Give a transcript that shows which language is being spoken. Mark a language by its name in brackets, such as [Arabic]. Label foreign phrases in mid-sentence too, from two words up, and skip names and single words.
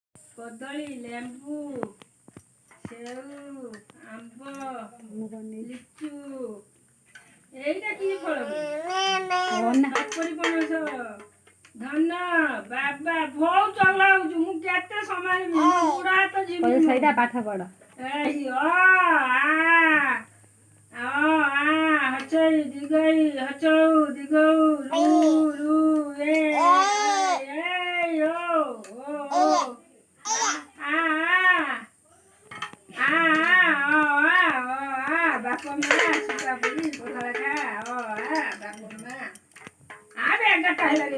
[Odia] କଦଳୀ ଲେମ୍ବୁ ସେଉ ଆମ୍ବ ଲିଚୁ [Bangla] এইটা কি ফল [Odia] ପଣସ ଧନ ବାବା ବହୁତ ଚଗଲା ହଉଛୁ ମୁଁ କେତେ ସମ୍ଭାଳିବି ବୁଢା ହାତ ଯିବି ସେଇଟା ପାଠ ପଢ ଏଇ ହଚଇ ଦିଗଇ ହଚଉ ଦିଗଉ ରୁ ରୁ ଏ ବାପ ମା ସୁତା ପୁରୀ ପଖାଳ ଖା ବାପ ମା ଆରେ ଏଗାରଟା ହେଲାଣି